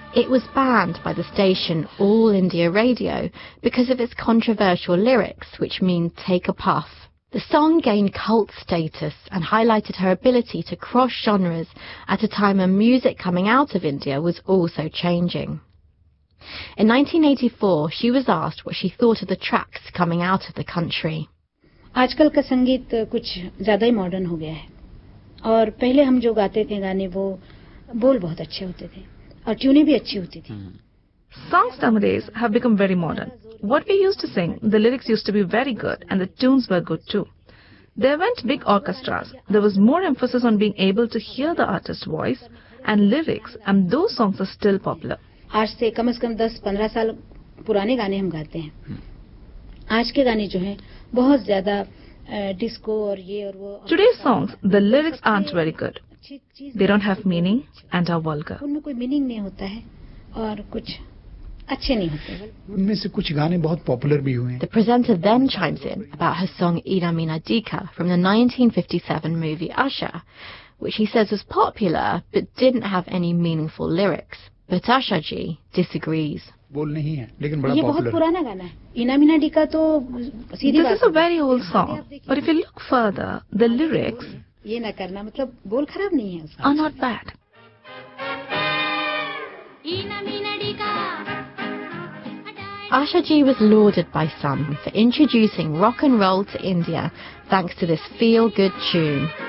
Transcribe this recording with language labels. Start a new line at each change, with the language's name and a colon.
English: It was banned by the station All India Radio because of its controversial lyrics, which mean take a puff. The song gained cult status and highlighted her ability to cross genres at a time when music coming out of India was also changing. In 1984, she was asked what she thought of the tracks coming out of the country.
Hindi: आजकल का संगीत कुछ ज्यादा ही modern हो गया है और पहले हम जो गाते थे गाने वो बोल बहुत अच्छे होते थे और ट्यूनें भी अच्छी होती थी.
English: Songs nowadays have become very modern. What we used to sing, the lyrics used to be very good and the tunes were good too. There weren't big orchestras. There was more emphasis on being able to hear the artist's voice and lyrics, and those songs are still popular.
Hindi: आज से कम से कम 10-15 साल पुराने गाने हम गाते हैं. आज के गाने जो हैं बहुत ज्यादा डिस्को और ये और वो.
English: Today's songs, the lyrics aren't very good. They don't have meaning and are vulgar.
Hindi: उनमें कोई मीनिंग नहीं होता है और कुछ अच्छे नहीं होते. उनमें से कुछ गाने बहुत पॉपुलर भी हुए.
English: The presenter then chimes in about her song Ina Meena Deeka from the 1957 movie Usher, which he says was popular but didn't have any meaningful lyrics. But Asha ji disagrees.
Hindi: बोल नहीं है लेकिन बड़ा popular. ये बहुत पुराना गाना है. इना मीना डीका तो सीधी बात.
English: This is a very old song. But if you look further, the lyrics.
Hindi: ये ना करना मतलब बोल खराब नहीं है उसका.
English: Are not bad. Asha ji was lauded by some for introducing rock and roll to India thanks to this feel-good tune.